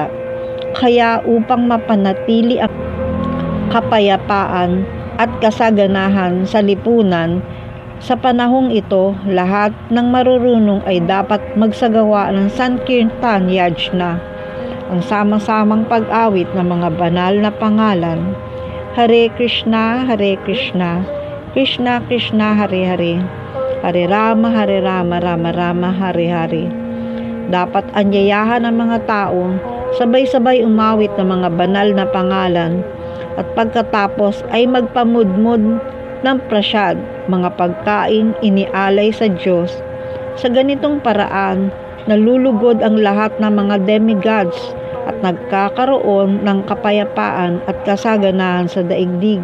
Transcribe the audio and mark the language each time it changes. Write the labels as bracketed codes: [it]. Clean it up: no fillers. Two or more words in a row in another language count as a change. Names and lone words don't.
[tl] Kaya upang mapanatili ang kapayapaan at kasaganahan sa lipunan, sa panahong ito, lahat ng marurunong ay dapat magsagawa ng Sankirtan Yajna, ang sama-samang pag-awit ng mga banal na pangalan. [sa] Hare Krishna, Krishna Krishna, Hare Hare, Hare Rama, Rama Rama, Hare Hare. [tl] Dapat anyayahan ng mga tao sabay-sabay umawit ng mga banal na pangalan at pagkatapos ay magpamudmod ng prasyad, mga pagkain inialay sa Diyos. Sa ganitong paraan, nalulugod ang lahat ng mga demigods at nagkakaroon ng kapayapaan at kasaganahan sa daigdig.